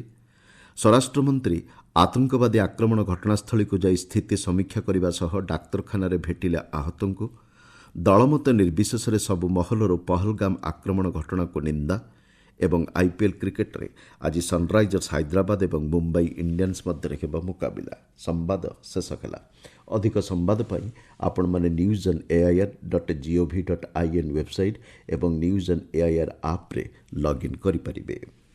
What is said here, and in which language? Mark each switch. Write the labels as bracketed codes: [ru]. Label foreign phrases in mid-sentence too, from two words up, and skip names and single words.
[or] ସ୍ୱରାଷ୍ଟ୍ରମନ୍ତ୍ରୀ ଆତଙ୍କବାଦୀ ଆକ୍ରମଣ ଘଟଣାସ୍ଥଳୀକୁ ଯାଇ ସ୍ଥିତି ସମୀକ୍ଷା କରିବା ସହ ଡାକ୍ତରଖାନାରେ ଭେଟିଲେ ଆହତଙ୍କୁ। ଦଳମତ ନିର୍ବିଶେଷରେ ସବୁ ମହଲରୁ ପହଲଗାମ ଆକ୍ରମଣ ଘଟଣାକୁ ନିନ୍ଦା। ଏବଂ ଆଇପିଏଲ୍ କ୍ରିକେଟରେ ଆଜି ସନ୍ରାଇଜର୍ସ ହାଇଦ୍ରାବାଦ ଏବଂ ମୁମ୍ବାଇ ଇଣ୍ଡିଆନ୍ସ ମଧ୍ୟରେ ହେବ ମୁକାବିଲା। ସମ୍ବାଦ ଶେଷ ହେଲା। ଅଧିକ ସମ୍ବାଦ ପାଇଁ ଆପଣମାନେ news.air.gov.in ୱେବସାଇଟ୍ ଏବଂ news.air ଆପ୍ରେ ଲଗ୍ଇନ୍ କରିପାରିବେ।